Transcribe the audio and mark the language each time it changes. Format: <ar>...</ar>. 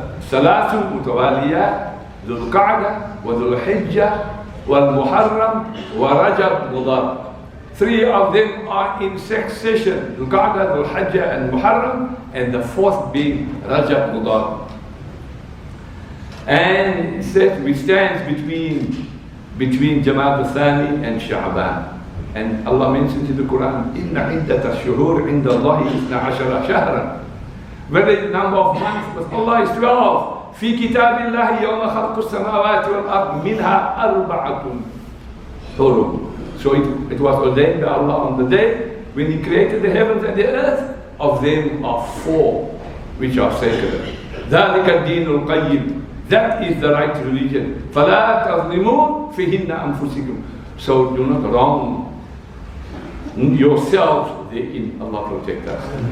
<ar>ثلاث متواليات ذو القعدة وذو الحجة والمحرم ورجب مضر.</ar> <en>3 of them are in succession, ذو القعدة, ذو الحجة and Muharram, and the 4th being Rajab Mudar. And it says we stand between Jama'at al-Thani and Sha'ban. And Allah mentions in the Quran,</en> <ar>إِنَّ عِدَّةَ الشُّهُورِ عِنْدَ اللَّهِ 12 شهرا.</ar> <en>Where the number of months with Allah is 12.</en> <ar>في كتاب الله يوم خلق السماوات والأرض منها 4 حرم.</ar> <en>So it was ordained by Allah on the day when He created the heavens and the earth. Of them are 4 which are sacred.</en> <ar>ذلك الدين القيم.</ar> <en>That is the right religion.</en> <ar>فلا تظلمون فيهن أنفسكم.</ar> <en>So do not wrong yourselves therein. Allah protect us.</en>